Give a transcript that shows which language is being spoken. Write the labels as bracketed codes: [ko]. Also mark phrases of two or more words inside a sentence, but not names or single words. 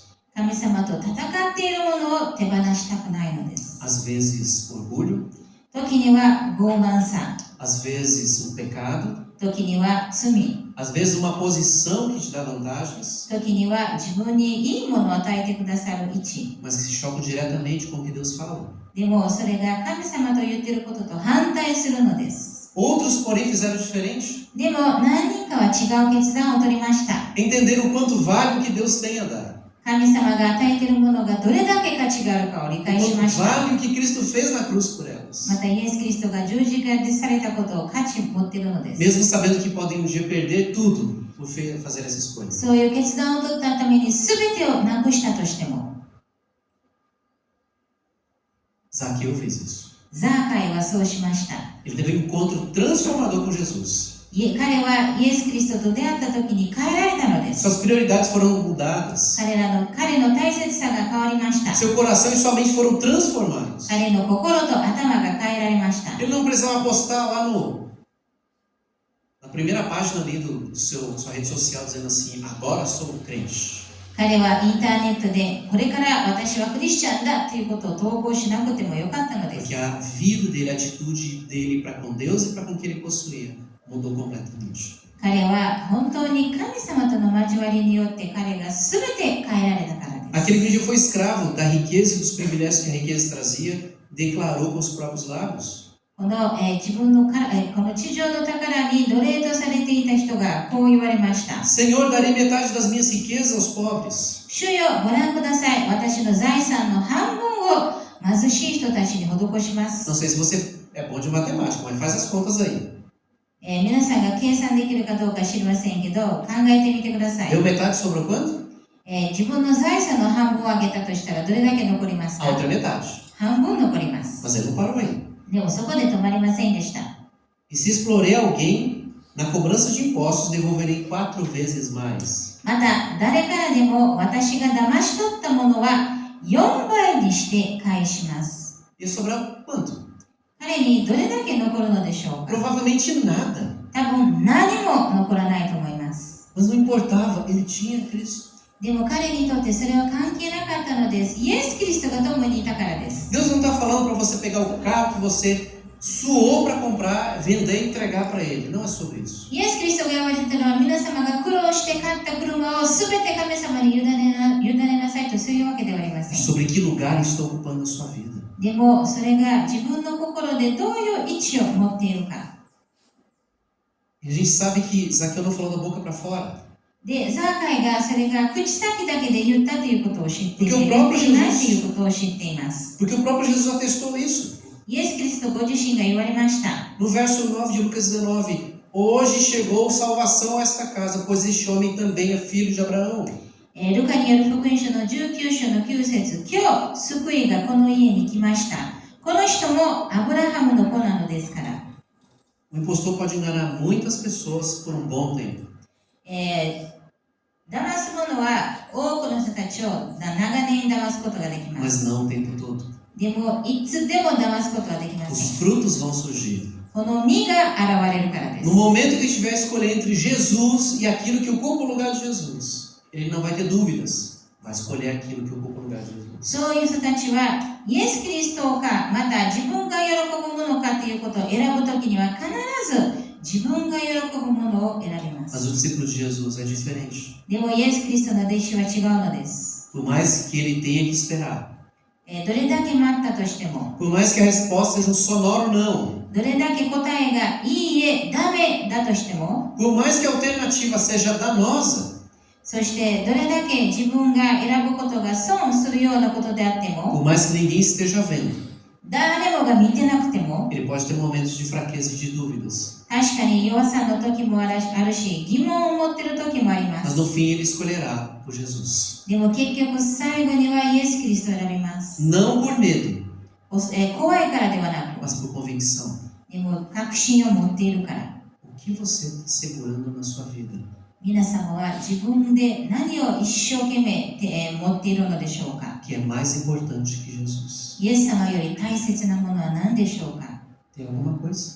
[ja] 神様と戦っているものを手放したくないのです。 [pt] Às vezes orgulho, [ja] 時には傲慢さ、 [pt] às vezes um pecado, [ja] 時には罪、 [pt] às vezes uma posição que te dá vantagens, [ja] 時には自分にいいものを与えてくださる位置。 [pt] mas que se chocam diretamente com o que Deus fala. [ja] でも、それが神様と言っていることと反対するのです。 [pt] Outros, porém, fizeram diferente. [ja] でも、何人かは違う決断を取りました。 [pt] Entenderam o quanto vale o que Deus tem a dar. [ja] 神様が与えているものがどれだけ価値があるかを理解しま [pt] Quanto [ja] した。 [pt] vale o que Cristo fez na cruz por elas. [ja] またイエス・キリストが十字架でされたことを価値持っているのです。 [pt] Mesmo sabendo que podem um dia perder tudo por fazer essa escolha. [ja] そういう決断を取ったために全てをなくしたとしても、 [pt] Zaqueu fez isso. [ja] ザーカイはそうしました。 [pt] Ele teve um encontro transformador com Jesus. [ja] 彼はイエス・キリストと出会った時に変えられたのです。 [pt] Suas prioridades foram mudadas. [ja] 彼の大切さが変わりました。 [pt] Seu coração e sua mente foram transformados. [ja] 彼の心と頭が変えられました。 [pt] Ele não precisava postar lá na primeira página ali sua rede social dizendo assim, agora sou crente. [ja] 彼はインターネットでこれから私はクリスチャンだということを投稿しなくてもよかったのです。 [pt] Porque a vida dele, a atitude dele para com Deus e para com o que ele possuía mudou completamente. [ja] 彼は本当に神様との交わりによって彼が全て変えられたからです。 [pt] Aquele que um dia foi escravo da riqueza e dos privilégios que a riqueza trazia, declarou com os próprios lábios. [ja] この地上の宝に奴隷とされていた人がこう言われました。 [pt] Senhor, darei metade das minhas riquezas aos pobres. [ja] 主よ、ご覧ください。私の財産の半分を貧しい人たちに施します。 [pt] Não sei se você é bom de matemática, mas faz as contas aí. [ja] 皆さんが計算できるかどうか知りませんけど、考えてみてください。 [pt] Deu metade, sobrou quanto? [ja] 自分の財産の半分をあげたとしたらどれだけ残りますか？ [pt] A outra metade. [ja] 半分残ります。 [pt] Mas ele não parou aí. [ja] でもそこで止まりませんでした。 [pt] E se explorei alguém, na cobrança de impostos devolverei 4 vezes mais. [ja] また、誰からでも私が騙し取ったものは4倍にして返します。 [pt] Ia sobrar quanto? [ja] 彼にどれだけ残るのでしょうか？ [pt] Provavelmente nada. [ja] 多分何も残らないと思います。 [pt] Mas não importava, ele tinha Cristo. [ja] でも彼にとってそれは関係なかったのです。イエス・キリストが共にいたからです。 [pt] Deus não está falando para você pegar o carro que você suou para comprar, vender e entregar para ele. Não é sobre isso. [ja] イエス・キリストが言われていたのは皆様が苦労して買った車を全て神様に委ねなさいとそういうわけではありま [pt] É [ja] せん。 [pt] sobre que lugar estou ocupando na sua vida. [ja] でもそれが自分の心でどういう位置を持っているか。 [pt] E a gente sabe que Zaqueu não falou da boca para fora. [ja] で、ザーカイがそれが口先だけで言ったということを知っていて、 [pt] Porque o [ja] 言っ [pt] próprio [ja] ていないと Jesus, いうことを知っています。 [pt] porque o próprio Jesus atestou isso. [ja] イエス・キリストご自身が言われました。 [pt] No verso 9 de Lucas 19, hoje chegou salvação a esta casa, pois este homem também é filho de Abraão. [ja] ルカによる福音書の19章の9節、今日救いがこの家に来ました。この人もアブラハムの子なのですから。 [pt] O impostor pode enganar muitas pessoas por um bom tempo. [ja] 騙す者は多くの人たちを長年騙すことができま [pt] Mas [ja] す。 [pt] não o tempo todo. [ja] でも、いつでも騙すことはできません。 [pt] Os frutos vão surgir. [ja] この実が現れるからです [pt] No。momento que estiver a escolher entre Jesus e aquilo que ocupa o lugar de Jesus, ele não vai ter dúvidas. Vai escolher aquilo que ocupa o lugar de Jesus. [ja] そういう人たちは、イエス・キリストか、また自分が喜ぶものかということを選ぶときには必ず自分が喜ぶものを選びま [pt] Mas [ja] す。 [pt] o discípulo de Jesus é diferente. [ja] でもイエス・キリストの弟子は違うのです。 [pt] Por mais que ele tenha que esperar, [ja] どれだけ待ったとしても、 [pt] por mais que a resposta seja um sonoro não, [ja] どれだけ答えがいいえ、ダメだとしても、 [pt] por mais que a alternativa seja danosa, [ja] そしてどれだけ自分が選ぶことが損するようなことであっても、 [pt] por mais que ninguém esteja vendo, [ja] 誰もが見てなくても、 [pt] ele pode ter momentos de fraqueza e de dúvidas. [ja] 確かに弱さの時もあるし、疑問を持っている時もありま [pt] Mas [ja] す。 [pt] no fim ele escolherá por Jesus. [ja] でも結局最後にはイエス・キリストを選びます。 [pt] Não por medo, [ja] 怖いからではなく、 [pt] mas por convicção. [ja] でも確信を持っているから。 [pt] O que você está segurando na sua vida? [ja] 皆様は自分で何を一生懸命持っているのでしょうか？ [pt] Que é mais importante que Jesus. [ja] イエス様より大切なものは何でしょうか？ [pt] Tem alguma coisa?